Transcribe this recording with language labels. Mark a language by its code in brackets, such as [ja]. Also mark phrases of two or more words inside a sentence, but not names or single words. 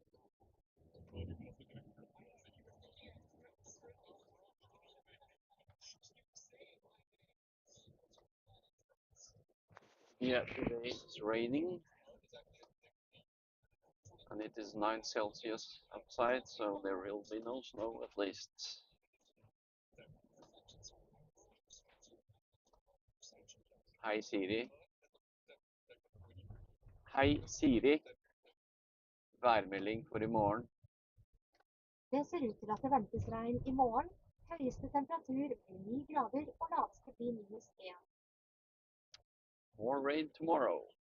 [en] Yeah, today it's raining and it is 9 Celsius outside, so there will be no snow at least. [no] Hei, Siri. Hei, Siri. Værmelding for i morgen. Det ser ut til at det ventes regn i morgen. Høyeste temperatur blir 9 grader og laveste blir -1. [en] More rain tomorrow.